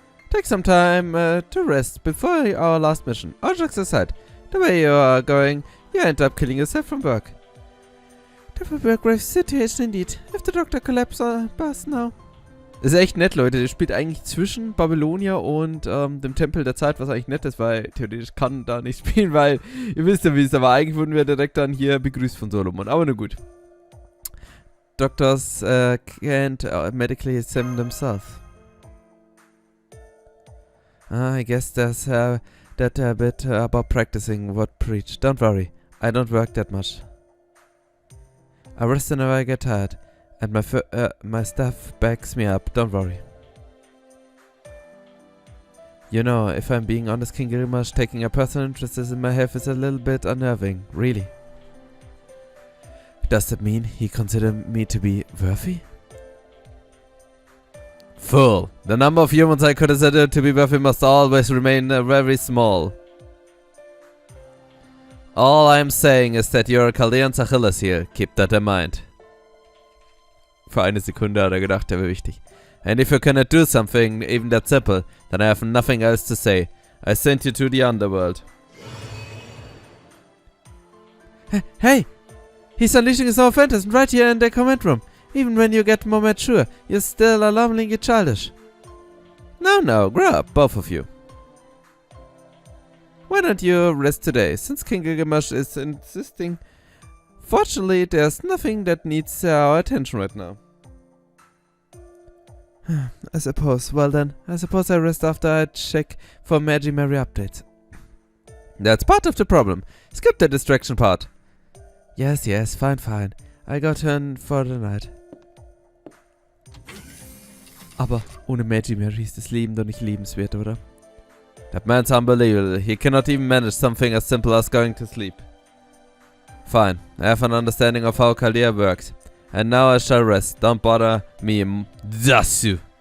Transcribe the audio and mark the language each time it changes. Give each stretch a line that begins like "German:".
English: Take some time to rest before our last mission. All jokes aside, the way you are going, you end up killing yourself from work. That will be a grave situation indeed, if the doctor collapses on us now.
German: Ist echt nett, Leute. Der spielt eigentlich zwischen Babylonia und dem Tempel der Zeit, was eigentlich nett ist, weil theoretisch kann da nicht spielen, weil ihr wisst ja, wie es ist. Aber eigentlich wurden wir direkt dann hier begrüßt von Solomon. Aber nur gut.
English: Doctors can't medically examine themselves. I guess there's that a bit about practicing what preach. Don't worry, I don't work that much. I rest whenever I get tired, and my staff backs me up. Don't worry. You know, if I'm being honest, King Gilgamesh, taking a personal interest in my health is a little bit unnerving, really. Does that mean he considers me to be worthy? Fool. The number of humans I consider to be worthy must always remain very small. All I'm saying is that you're a Chaldean's Achilles heel. Keep that in mind.
German: Für eine Sekunde hat er gedacht, der wäre wichtig.
English: And if you cannot do something, even that simple, then I have nothing else to say. I sent you to the underworld. Hey! He's unleashing his own phantasm right here in the command room. Even when you get more mature, you're still alarmingly childish. No, grow up, both of you. Why don't you rest today, since King Gilgamesh is insisting? Fortunately, there's nothing that needs our attention right now. I suppose. Well then, I suppose I rest after I check for Mary updates. That's part of the problem. Skip the distraction part. Yes, fine. I got turn for the night.
German: Aber ohne Mary ist das Leben doch nicht lebenswert, oder?
English: That man's unbelievable. He cannot even manage something as simple as going to sleep. Fine, I have an understanding of how Chaldea works. And now I shall rest. Don't bother me, Dasu.